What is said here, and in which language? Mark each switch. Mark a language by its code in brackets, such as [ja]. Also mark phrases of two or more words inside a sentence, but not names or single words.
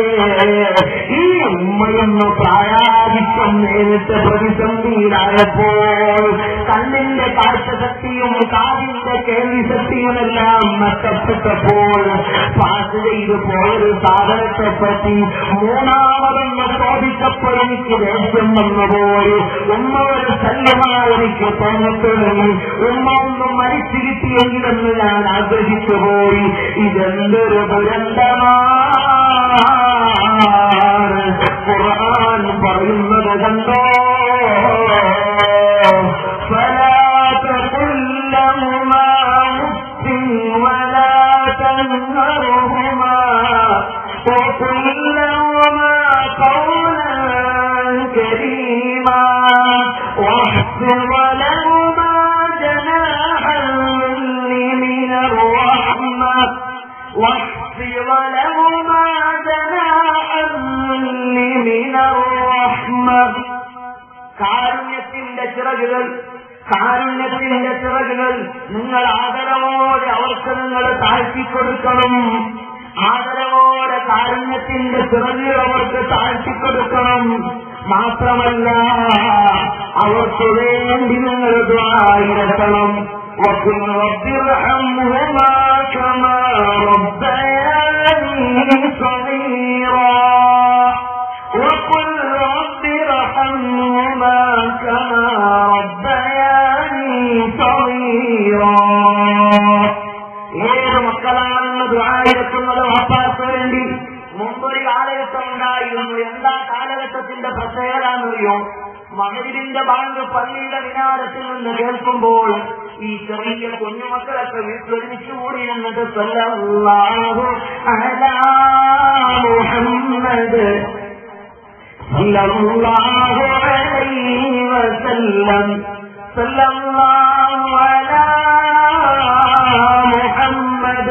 [ml] ഈ ഉമ്മയൊന്ന് പ്രായാധിക്യം നേരിട്ട് പ്രതിസന്ധിയിലായപ്പോൾ കണ്ണിന്റെ കാഴ്ചശക്തിയും കാതിന്റെ കേൾവിശക്തിയുമെല്ലാം നഷ്ടപ്പെട്ടപ്പോൾ പാസ് ചെയ്തു പോയൊരു സാധനത്തെ പറ്റി 3ാമതൊന്ന് ചോദിച്ചപ്പോൾ എനിക്ക് ദേഷ്യം വന്നുപോയി. ഉമ്മ ഒരു ശല്യമായി എനിക്ക് തോന്നത്തുടങ്ങി. ഉമ്മ ഒന്നും മരിച്ചു കിട്ടിയെങ്കിലെന്ന് ഞാൻ ആഗ്രഹിച്ചു പോയി. ഇതെന്തൊരു ദുരന്തമാണ്. ഖുർആൻ പറയുന്നത് കണ്ടോ? [ar] فلا تقل لهما أف ولا تنهرهما وقل لهما قولا كريما واخفض لهما جناح الذل من الرحمة واخفض لهما جناح الذل من الرحمة. [ml] കാരുണ്യത്തിന്റെ ചിറകുകൾ നിങ്ങൾ ആദരവോടെ അവർക്ക് നിങ്ങൾ താഴ്ത്തിക്കൊടുക്കണം. ആദരവോടെ കാരുണ്യത്തിന്റെ ചിറകുകൾ അവർക്ക് താഴ്ത്തിക്കൊടുക്കണം. മാത്രമല്ല അവർക്ക് വേണ്ടി നിങ്ങൾ ദുആയിരക്കണം. [ar] وقل رب ارحمهما كما ربياني صغيرا وقل رب ارحمهما كما ربياني صغيرا. [ml] ഏത് മക്കളാണെന്ന് ദുആയിരക്കുന്നത് വാപ്പാക്ക് വേണ്ടി മുമ്പൊരു കാലഘട്ടം ഉണ്ടായിരുന്നു. എന്താ കാലഘട്ടത്തിന്റെ പ്രത്യേകത എന്നറിയോ? മഗ്‌രിബിന്റെ ബാങ്ക് പള്ളിയുടെ മിനാരത്തിൽ നിന്ന് കേൾക്കുമ്പോൾ ഈ ചെറിയ കുഞ്ഞുമക്കളൊക്കെ വീട്ടിലൊരുമിച്ച് കൂടി നിന്നിട്ട് [ar] صلى الله على محمد صلى الله عليه وسلم صلى الله على محمد.